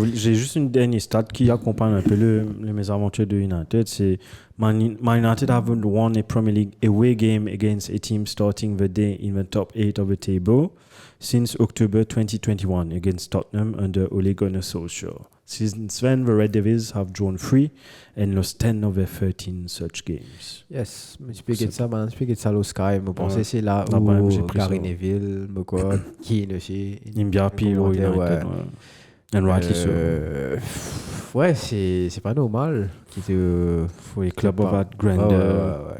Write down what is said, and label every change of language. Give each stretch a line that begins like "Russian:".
French: J'ai juste une dernière stat qui accompagne un peu les mésaventures de United.
English: C'est Man United haven't won a Premier League away game against a team starting the day in the top 8 of the table since October 2021 against Tottenham under Ole Gunnar Solskjaer. Since then, the Red Devils have drawn 3 and lost 10 of their 13 such games.
French: Yes, je peux dire ça, man. Je peux dire ça au Sky. Je pense que c'est là où Gary Neville, Keane aussi.
English: Imbia Pilo United. And rightly so.
French: Ouais, c'est pas normal. Pour les clubs of that grandeur.